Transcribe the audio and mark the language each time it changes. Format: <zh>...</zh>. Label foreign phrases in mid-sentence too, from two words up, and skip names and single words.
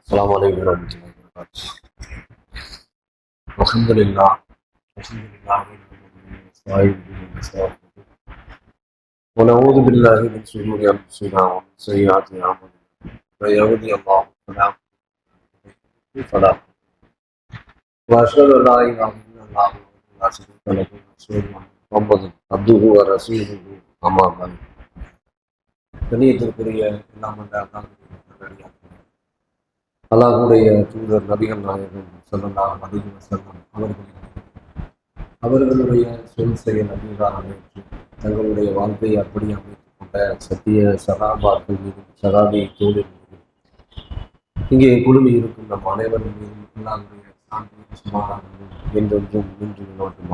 <ar>السلام عليكم ورحمة الله وبركاته. الحمد لله ونعوذ بالله من شرور أنفسنا ومن سيئات أعمالنا من يهده الله فلا مضل له وأشهد أن لا إله إلا الله وحده لا شريك له وأشهد أن محمدا عبده ورسوله أما بعد.</ar> <ta>கண்ணியத்திற்குரிய எல்லாம் அல்லாஹ்வுடைய தூதர் நபிகள் நாயகம்</ta> <ar>صلى الله عليه وسلم</ar> <ta>அவர்களுடைய சொல் செயல் அங்கீகாரம் ஏற்று தங்களுடைய வாழ்க்கையை அப்படி அமைத்துக் கொண்ட சத்திய சகாபாக்கள் மீதும் சகாபி தோழில் மீதும் இங்கே குழுமி இருக்கும் நம் அனைவரும் மீதும் அல்லாஹ்வுடைய சாந்தியும் சமாதானமும் என்றென்றும் நின்று நோட்டுமா.</ta>